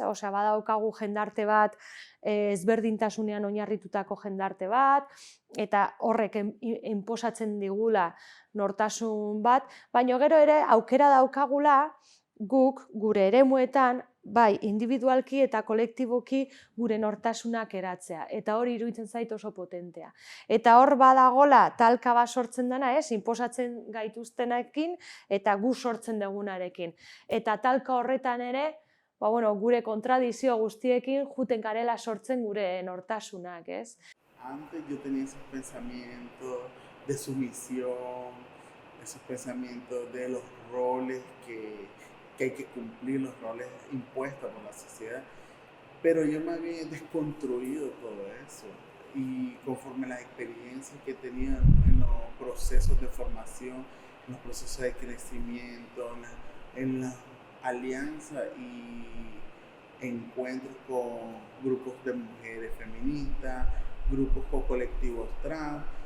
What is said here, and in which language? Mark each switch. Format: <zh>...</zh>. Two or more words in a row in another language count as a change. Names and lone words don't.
<eu>Osea, badaukagu jendarte bat, ezberdintasunean oinarritutako jendarte bat, eta horrek inposatzen digula nortasun bat, baina gero ere aukera daukagula guk gure eremuetan bai individualki eta kolektiboki gure nortasunak eratzea, eta hori iruditzen zait oso potentea. Eta hor badagola talka bat sortzen dena, inposatzen gaituztenekin eta gu sortzen dugunarekin. Eta talka horretan ere, gure kontradizio guztiekin juten garela sortzen gure nortasunak, ez?</eu> <es>Antes yo tenía esos pensamientos de sumisión, esos pensamientos de los roles que hay que cumplir, los roles impuestos por la sociedad, pero yo me había desconstruido todo eso y conforme las experiencias que he tenido en los procesos de formación, en los procesos de crecimiento, en la alianza y encuentros con grupos de mujeres feministas, grupos con colectivos trans,</es>